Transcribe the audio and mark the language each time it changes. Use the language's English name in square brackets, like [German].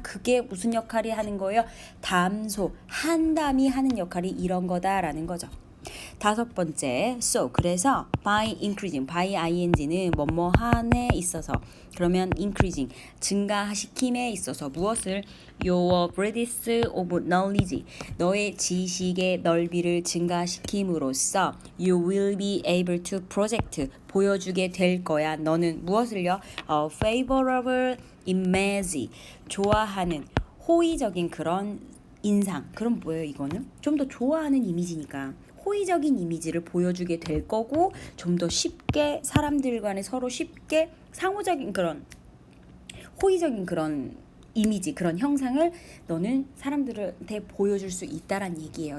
[Korean] 그게 무슨 역할이 하는 거예요? 담소, 한담이 하는 역할이 이런 거다라는 거죠. 5번째, so, 그래서 [English] by increasing, by ing [Korean] 는 뭐뭐 한에 있어서, 그러면 increasing, 증가시킴에 있어서 무엇을? [English] your breadth of knowledge, [Korean] 너의 지식의 넓이를 증가시킴으로써 [English] you will be able to project, [Korean] 보여주게 될 거야. 너는 무엇을요? [English] favorable image, [Korean] 좋아하는 호의적인 그런 인상. 그럼 뭐예요 이거는? 좀 더 좋아하는 이미지니까 호의적인 이미지를 보여주게 될 거고, 좀 더 쉽게 사람들 간에 서로 쉽게 상호적인 그런 호의적인 그런 이미지, 그런 형상을 너는 사람들한테 보여줄 수 있다란 얘기예요.